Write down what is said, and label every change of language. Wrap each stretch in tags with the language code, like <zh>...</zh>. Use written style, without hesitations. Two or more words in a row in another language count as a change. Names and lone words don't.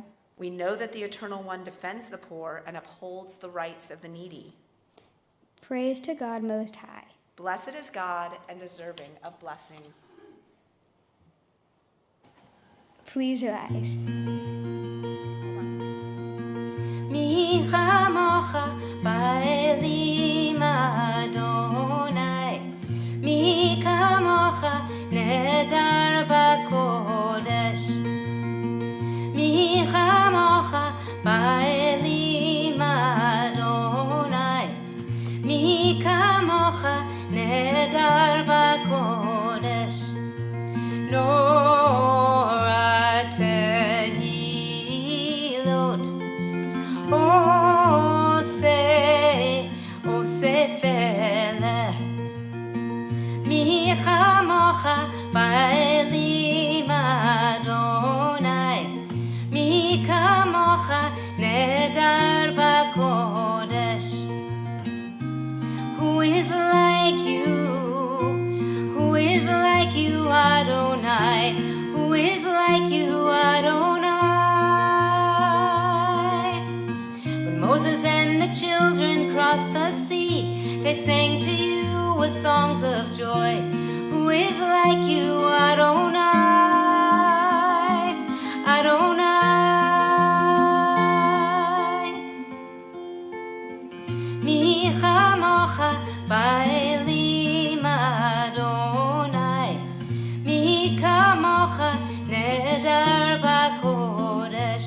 <en>We know that the Eternal One defends the poor and upholds the rights of the needy. Praise to God Most High. Blessed is God and deserving of blessing. Please rise.</en> <he>מי כמוכה באלים אדוני, מי כמוכה נאדר בקודש, מי כמוכה באלים אדוני, מי כמוכה נאדר בקודש, נורא תהילות. עושה פלא, מי כמוכה באלים אדוני, מי כמוכה נאדר בקודש.</he> <en>Who is like you? Who is like you, Adonai? Who is like you, Adonai? Moses and the children crossed the sea. They sang to you with songs of joy. Who is like you, Adonai? Adonai.</en> <he>מי כמוכה באלים אדוני, מי כמוכה נאדר בקודש.</he>